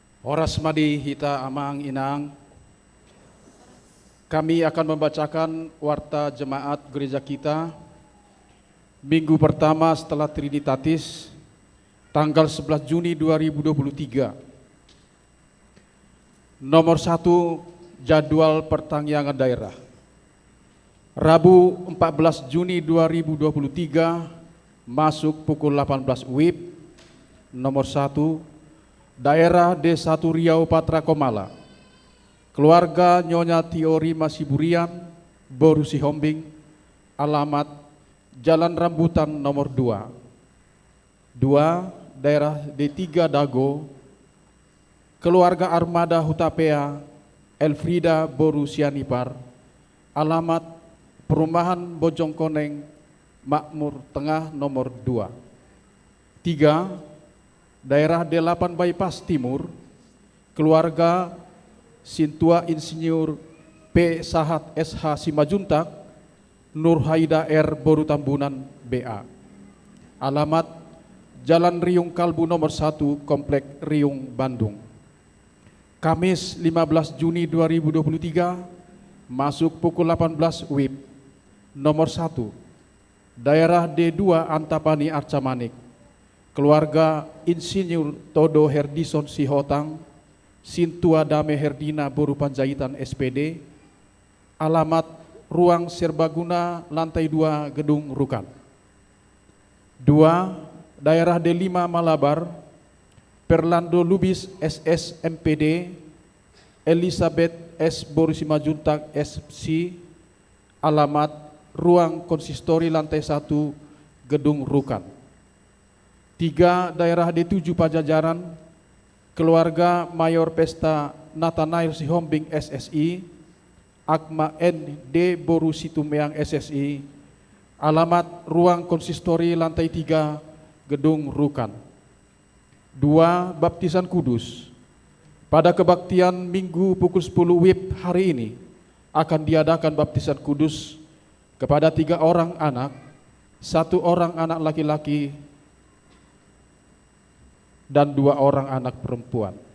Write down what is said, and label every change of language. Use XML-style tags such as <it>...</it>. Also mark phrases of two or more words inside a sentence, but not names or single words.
<bbc>Oras madi hita amang inang.</bbc> <id>Kami akan membacakan warta jemaat gereja kita minggu pertama setelah Trinitatis tanggal 11 Juni 2023. Nomor 1, jadwal pertangyangan daerah. Rabu 14 Juni 2023 masuk pukul 18 WIB. Nomor 1, daerah D1 Riau Patra Komala. Keluarga Nyonya Tiori Masiburian, Boru Sihombing, alamat Jalan Rambutan nomor 2. 2, daerah D3 Dago. Keluarga Armada Hutapea, Elfrida Boru Sianipar, alamat Perumahan Bojongkoneng, Makmur Tengah nomor 2. 3, daerah D8 Bypass Timur. Keluarga Sintua Insinyur P. Sahat SH Simajuntak, Nur Haida R. Boru Tambunan BA. Alamat Jalan Riung Kalbu nomor 1, Komplek Riung, Bandung. Kamis 15 Juni 2023 masuk pukul 18 WIB. Nomor 1, daerah D2 Antapani Arcamanik. Keluarga Insinyur Todo Herdison Sihotang, Sintua Dame Herdina Boru Panjaitan SPD, alamat Ruang Serbaguna lantai 2 Gedung Rukan. 2, daerah D5 Malabar, Perlando Lubis SS MPD, Elizabeth S. Boru Simajuntak SC, alamat Ruang Konsistori lantai 1 Gedung Rukan. 3, daerah D7 Pajajaran, keluarga Mayor Pesta Nathanael Sihombing SSI, Akma N. D. Boru Situmeang SSI, alamat Ruang Konsistori lantai 3 Gedung Rukan. 2, baptisan kudus. Pada kebaktian Minggu pukul 10 WIB hari ini akan diadakan baptisan kudus kepada 3 orang anak, 1 orang anak laki-laki dan 2 orang anak perempuan.</id>